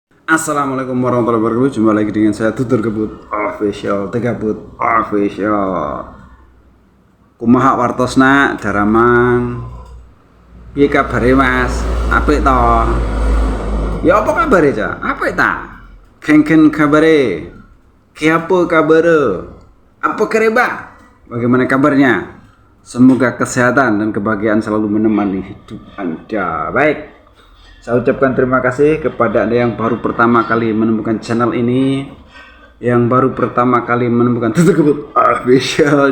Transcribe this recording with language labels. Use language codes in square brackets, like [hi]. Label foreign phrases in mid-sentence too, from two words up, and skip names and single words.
[ar] السلام عليكم ورحمة الله وبركاته. [id] Jumpa lagi dengan saya Tutur Gebut Official, Tegabut Official. [su] Kumaha wartosna Daramang. [jv] Piye kabare Mas? Apik to? Ya apa kabare, Cak? Apik ta? [ban] Kengken kabare. [jv] Ki apa kabare? [mak] Apa kereba? [id] Bagaimana kabarnya? Semoga kesehatan dan kebahagiaan selalu menemani hidup Anda. Baik. Saya ucapkan terima kasih kepada Anda yang baru pertama kali menemukan channel ini, yang baru pertama kali menemukan Tutur Gebut Official.